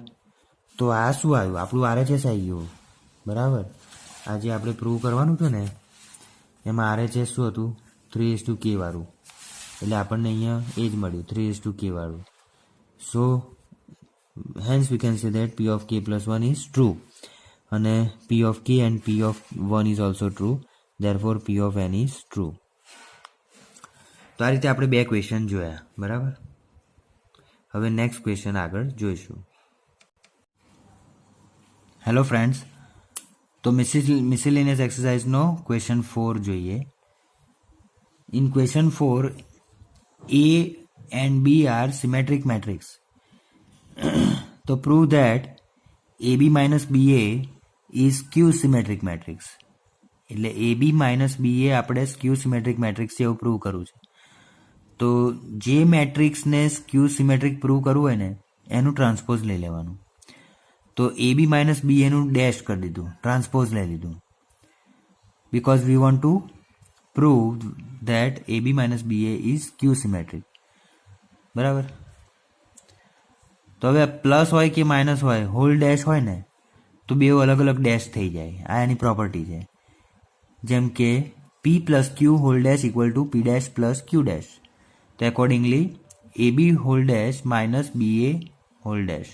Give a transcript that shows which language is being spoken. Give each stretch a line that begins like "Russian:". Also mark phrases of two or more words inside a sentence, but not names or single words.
Gujarati: તો આ શું આવ્યું, આપણું RHS આવી ગયું, બરાબર. આ જે આપણે પ્રૂવ કરવાનું હતું ને એમાં RHS શું હતું, 3
English: raise to
Gujarati: કે વાળું, એટલે આપણને અહીંયા એ જ મળ્યું 3
English: raise to
Gujarati: કે વાળું.
English: so hence we can say that P of k + 1 is true, અને P of k and P of 1 is also true, therefore P of n is true.
Gujarati: તો આ રીતે આપણે બે ક્વેશ્ચન જોયા, બરાબર. હવે
English: next question
Gujarati: આગળ જોઈશું.
English: hello friends,
Gujarati: તો મિસેલેનિયસ એક્સરસાઇઝનો ક્વેશ્ચન 4 જોઈએ.
English: in question 4 A and B are symmetric matrix તો prove that AB minus BA is skew symmetric matrix.
Gujarati: એટલે
English: AB minus BA
Gujarati: આપણે
English: skew symmetric matrix
Gujarati: છે એવું પ્રૂવ કરવું છે. તો જે મેટ્રિક્સને
English: skew symmetric
Gujarati: પ્રૂવ કરવું હોય ને એનું ટ્રાન્સપોઝ લઈ લેવાનું. તો
English: AB minus BA
Gujarati: નું ડેશ કરી દીધું, ટ્રાન્સપોઝ લઈ લીધું,
English: because we want to prove that AB minus BA is Q symmetric.
Gujarati: બરાબર. તો હવે પ્લસ હોય કે માઇનસ હોય,
English: whole dash
Gujarati: હોય ને તો બે અલગ અલગ ડેશ થઈ જાય. આ એની પ્રોપર્ટી છે. જેમ કે
English: P plus Q whole dash equal to P dash plus Q dash.
Gujarati: તો
English: accordingly AB whole dash minus BA whole dash.